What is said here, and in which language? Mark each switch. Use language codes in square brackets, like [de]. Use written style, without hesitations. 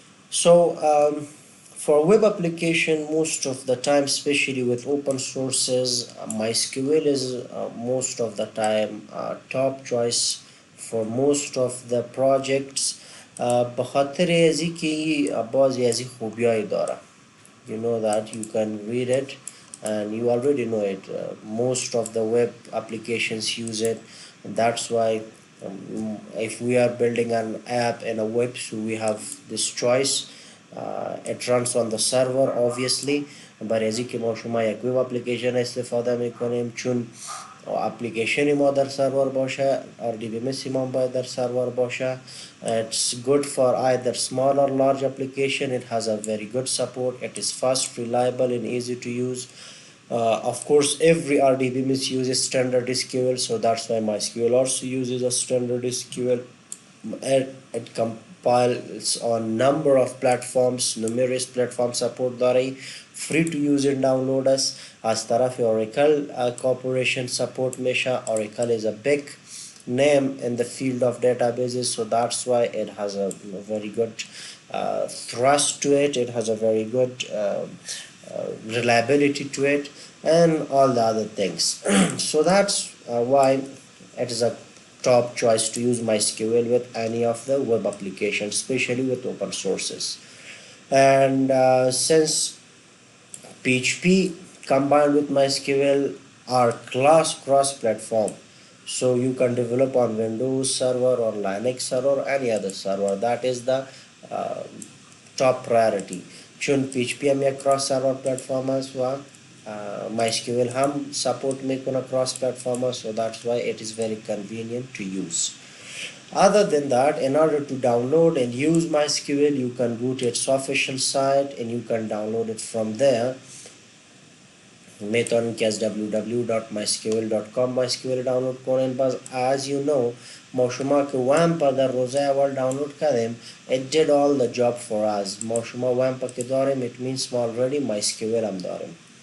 [en] So for web application, most of the time, especially with open sources, MySQL is most of the time top choice for most of the projects. [fa] بخاطر ازی که بعضی ازی خوبیایی داره. [en] You know that you can read it and you already know it. Most of the web applications use it. That's why if we are building an app in a web, so we have this choice. It runs on the server obviously, but as [fa] که ما شما یک وب اپلیکیشن استفاده میکنیم چون اپلیکیشن ما در سرور باشه، RDBMS ما باید در سرور باشه. [en] It's good for either small or large application. It has a very good support. It is fast, reliable and easy to use. Of course, every RDBMS uses standard SQL, so that's why MySQL also uses a standard SQL. It compiles on number of platforms, numerous platform support داره. Free to use and download us. [fa] از طرف Oracle corporation support میشه. [en] Oracle is a big name in the field of databases, so that's why it has a very good thrust to it. It has a very good reliability to it and all the other things. So that's why it is a top choice to use MySQL with any of the web applications, especially with open sources. And since PHP combined with MySQL are cross-platform, so you can develop on Windows server or Linux server or any other server. That is the top priority. [fa] چون PHP هم یک cross server platform است و MySQL هم support میکنه cross platform است, [en] so that's why it is very convenient to use. Other than that, in order to download and use MySQL, you can go to its official site and you can download it from there. [fa] میتونید که از www.mysql.com MySQL download کنین. [en] بس as you know [fa] ما شما که WAMP در روزه اول download کردیم, [en] it did all the job for us. [fa] ما شما WAMP که داریم, [en] it means [fa] ما already MySQL هم داریم.